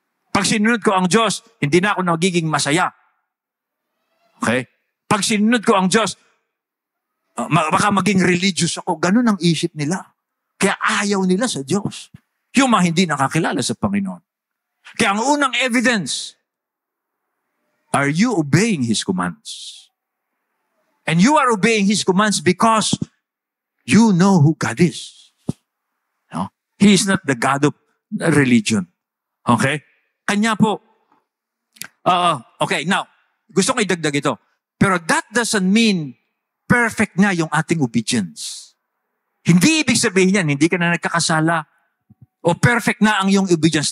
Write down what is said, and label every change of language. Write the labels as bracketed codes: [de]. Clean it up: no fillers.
[tl] Pag sinunod ko ang Diyos, hindi na ako nagiging masaya. Okay? Pag sinunod ko ang Diyos, baka maging religious ako. Ganun ang isip nila. Kaya ayaw nila sa Diyos. Yung mga hindi nakakilala sa Panginoon. Kaya ang unang [en] evidence, are you obeying His commands? And you are obeying His commands because you know who God is. No? He is not the God of religion. Okay? [tl] Kanya po. Okay, now, gusto ko idagdag ito. Pero [en] that doesn't mean [tl] perfect na yung ating obedience. Hindi ibig sabihin yan, hindi ka na nagkakasala o perfect na ang iyong obedience.